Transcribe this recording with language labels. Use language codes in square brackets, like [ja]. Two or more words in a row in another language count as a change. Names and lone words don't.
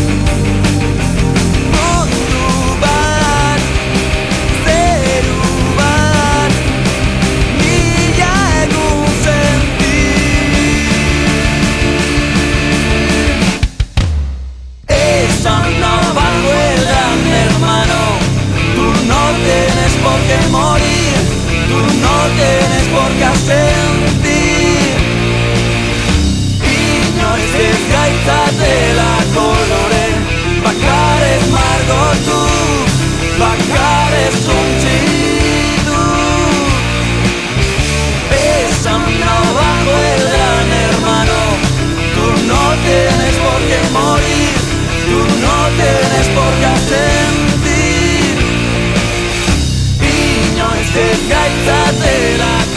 [eu] Mundu bat, zeru bat, mila egun [es] Ésano bajo el gran hermano. Tú no tienes por qué morir, tú no tienes por qué asentir. [eu] Inoiz ez gaitzatela kolore, bakarez margotu, bakarez suntsitu. [es] Ésano bajo el gran hermano. Tú no tienes por qué morir, tú no tienes por qué asentir. [eu] Inoiz ez gaitzatela